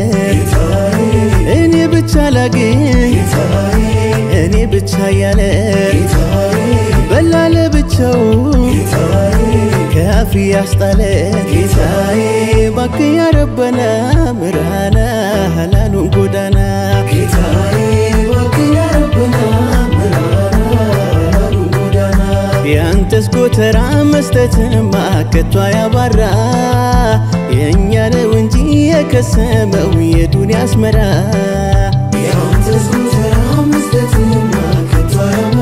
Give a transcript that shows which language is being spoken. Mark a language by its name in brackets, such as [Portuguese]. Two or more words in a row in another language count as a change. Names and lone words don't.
[Amharic] እኔ ብቻ ላግኝ እኔ ብቻ ያለ በላለ ብቻው ከአፍ ያስጣለ ጌታዬ ባክ [Arabic] يا ربنا [Amharic] ምራና ላሉን ጎዳና ጌታዬ ባክ [Arabic] يا ربنا [Amharic] ምራና ላሉን ጎዳና ያንተስ ጎተራ መስጠትማ ከቷ ያባራ የኛ ነው እንጂ የከሰመው የዱንያ አስመራ ያንተስ ጎተራ መስጠትማ ከቷ